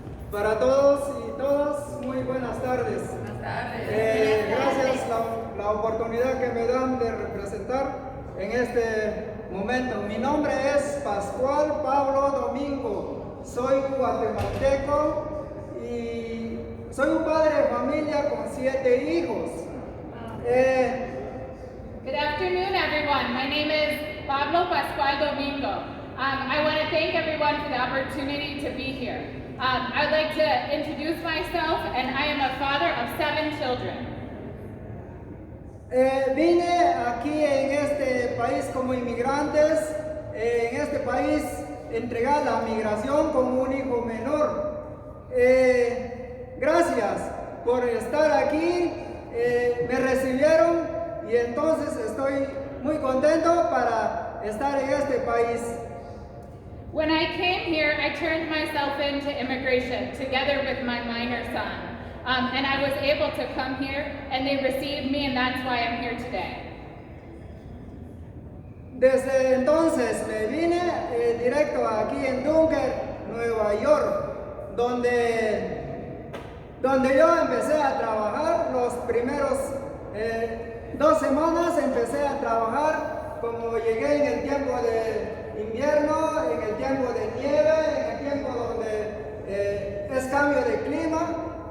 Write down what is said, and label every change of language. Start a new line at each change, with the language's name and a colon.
Spanish: Para todos y todas, muy buenas tardes. Gracias la oportunidad que me dan de representar en este momento. Mi nombre es Pascual Pablo Domingo, soy guatemalteco y soy un padre de familia con 7 hijos.
English: Good afternoon, everyone. My name is Pablo Pascual Domingo. I want to thank everyone for the opportunity to be here. I'd like to introduce myself, and I am a father of 7 children.
Spanish: Vine aquí en este país como inmigrantes, en este país entregar la migración como un hijo menor. Gracias por estar aquí, me recibieron y entonces estoy muy contento para estar en este país.
English: When I came here, I turned myself into immigration together with my minor son. And I was able to come here, and they received me, and that's why I'm here today.
Spanish: Desde entonces me vine directo aquí en Dunker, Nueva York, donde yo empecé a trabajar. Los primeros 2 semanas empecé a trabajar, como llegué en el tiempo de invierno, en el tiempo de nieve, en el tiempo donde es cambio de clima.